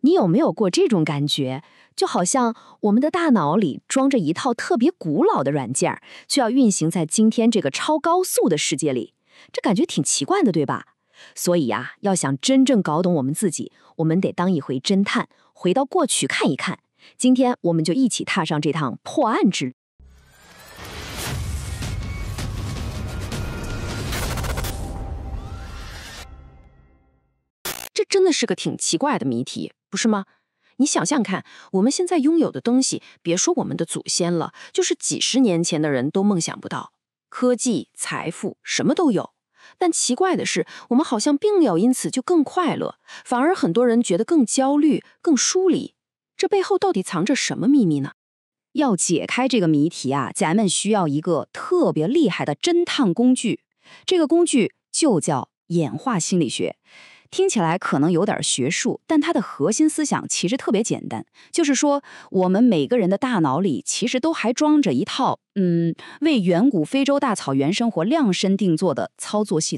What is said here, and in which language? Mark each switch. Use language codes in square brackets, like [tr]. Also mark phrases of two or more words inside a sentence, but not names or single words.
[zh] 你有沒有過這種感覺？就好像我們的大腦裡裝着一套特別古老的軟件，卻要運行在今天這個超高速的世界裡，這感覺挺奇怪的，對吧？所以呀，要想真正搞懂我們自己，我們得當一回偵探，回到過去看一看。今天我們就一起踏上這趟破案之旅。这真的是個挺奇怪的謎題，不是嗎？你想想看，我們現在擁有的東西，別說我們的祖先了，就是幾十年前的人都夢想不到。科技、財富，什麼都有。但奇怪的是，我們好像並沒有因此就更快樂，反而很多人覺得更焦慮、更疏離。這背後到底藏着什麼秘密呢？要解開這個謎題啊，咱們需要一個特別厲害的偵探工具。這個工具就叫演化心理學。聽起來可能有點學術，但它的核心思想其實特別簡單，就是說我們每個人的大腦裡其實都還裝着一套為遠古非洲大草原生活量身定做的操作系統。